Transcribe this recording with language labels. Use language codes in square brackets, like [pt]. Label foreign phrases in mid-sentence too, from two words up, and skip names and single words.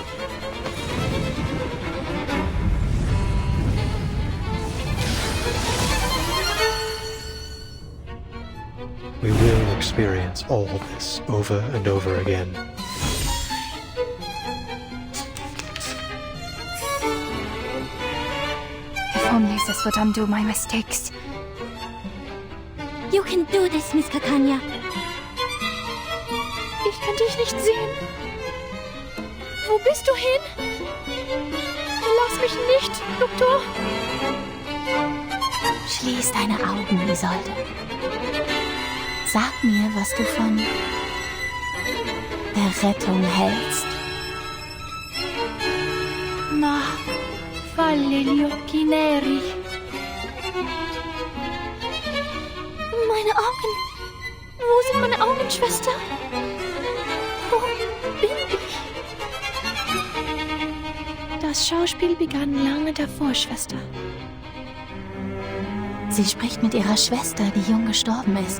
[en] We will experience all this over and over again. If only this would undo my mistakes. You can do this, Miss Kakanya. [de] Ich kann dich nicht sehen. Wo bist du hin? Lass mich nicht, Doktor. Schließ deine Augen, Isolde. Sag mir, was du von der Rettung hältst. [it] Ma, falle gli occhi neri. [de] Meine Augen. Wo sind meine Augen, Schwester? Wo bin ich? Das Schauspiel begann lange davor, Schwester. Sie spricht mit ihrer Schwester, die jung gestorben ist.